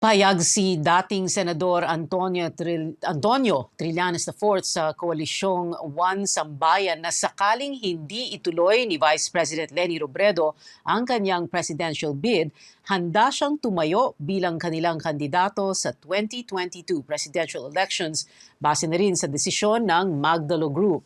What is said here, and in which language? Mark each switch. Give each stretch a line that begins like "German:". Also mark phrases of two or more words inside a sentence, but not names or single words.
Filipino: Payag si dating Senador Antonio Trillanes IV sa koalisyong One Sambayan na sakaling hindi ituloy ni Vice President Leni Robredo ang kanyang
English: presidential bid,
Filipino: handa siyang tumayo bilang kanilang kandidato sa 2022
English: presidential elections
Filipino: base na rin sa desisyon ng Magdalo Group.